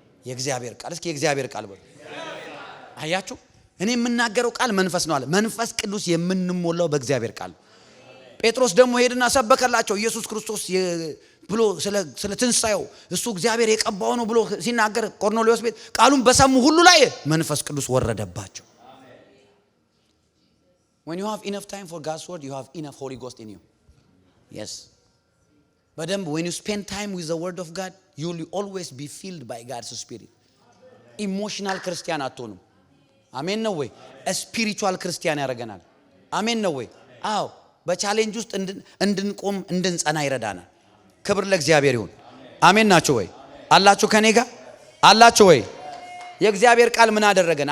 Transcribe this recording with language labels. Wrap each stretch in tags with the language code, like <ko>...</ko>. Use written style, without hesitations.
<am>የእግዚአብሔር ቃል እስኪ የእግዚአብሔር ቃል በሉ። አያችሁ እኔ የምናገረው ቃል መንፈስ ነው አለ። መንፈስ ቅዱስ የምንሞላው በእግዚአብሔር ቃል። ጴጥሮስ ደግሞ ሄድና ሰበከላቸው ኢየሱስ ክርስቶስ ብሎ ስለ ትንሳኤው እሱ እግዚአብሔር የቀባው ነው ብሎ ሲናገር ቆርኔሌዎስ ቤት ቃሉን በሰሙ ሁሉ ላይ መንፈስ ቅዱስ ወረደባቸው።</am> <en>when you have enough time for God's word you have enough Holy Ghost in you. yes</en> <am>በደንብ</am> <en>when you spend time with the word of God you will always be filled by God's spirit.</en> <am>ኢሞሽናል ክርስቲያን አትሆኑም። አሜን ነው ወይ? ስፒሪቹዋል ክርስቲያን ያደርገናል። አሜን ነው ወይ? አዎ በቻሌንጅ ውስጥ እንድንቆም እንድንጸና ይረዳናል። ክብር ለእግዚአብሔር ይሁን። አሜን ናችሁ ወይ? አላችሁ ከኔ ጋር አላችሁ ወይ? የእግዚአብሔር ቃል ምን አደረገን?</am>